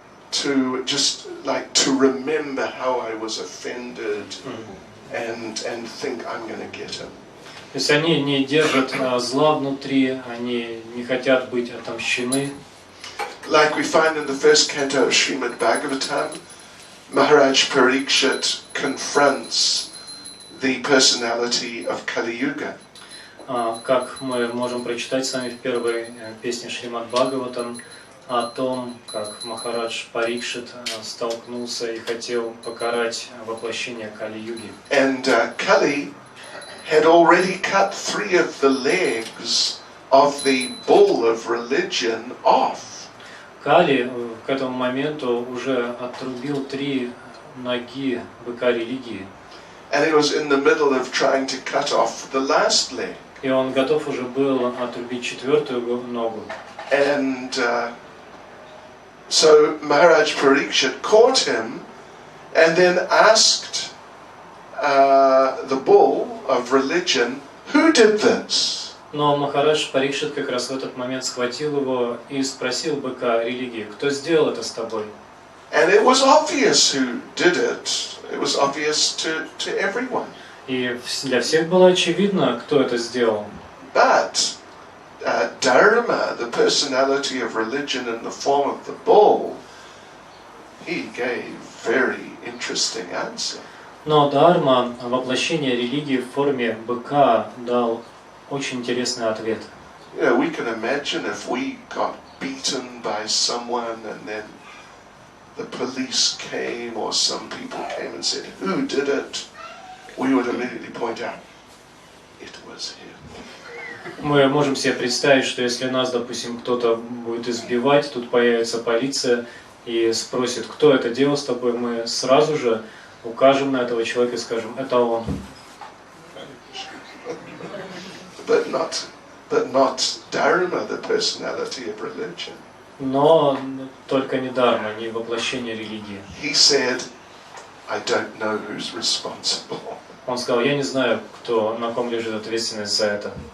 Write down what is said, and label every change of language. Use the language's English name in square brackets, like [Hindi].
[English] To just like to remember how I was offended and think I'm going to get him. [Russian] То есть они не держат зла внутри, они не хотят быть отомщены. [English] Like we find in the first canto of Srimad Bhagavatam, Maharaj Parikshit confronts the personality of Kali Yuga. [Russian] Как мы можем прочитать с вами в первой песне Шримад Бхагаватам о том, как Махарадж Парикшит столкнулся и хотел покарать воплощение Кали-юги. [English] And Kali had already cut 3 of the legs of the bull of religion off. [Russian] Кали к этому моменту уже отрубил 3 ноги быка религии. [English] And it was in the middle of trying to cut off the last leg. [Russian] И он готов уже был отрубить 4-ю ногу. [English] And so Maharaj Parikshit caught him and then asked the bull of religion, who did this? [Russian] Но Махарадж Парикшит как раз в этот момент схватил его и спросил быка религии, кто сделал это с тобой? [English] And it was obvious who did it. It was obvious to everyone. [Russian] И для всех было очевидно, кто это сделал. [English] But Dharma, the personality of religion in the form of the bull, he gave very interesting answer. [Russian] Но Дharma, воплощение религии в форме быка, дал очень интересный ответ. [English] You know, we can imagine if we got beaten by someone and then the police came or some people came and said, who did it? We would immediately point out, it was him. [Russian] Мы можем себе представить, что если нас, допустим, кто-то будет избивать, тут появится полиция и спросит, кто это делал с тобой, мы сразу же укажем на этого человека и скажем, это он. [English] But not dharma, the personality of religion. [Russian] Но только не дарма, не воплощение религии. [English] He said, I don't know who's responsible. [Russian] Он сказал, я не знаю, на ком лежит ответственность за это.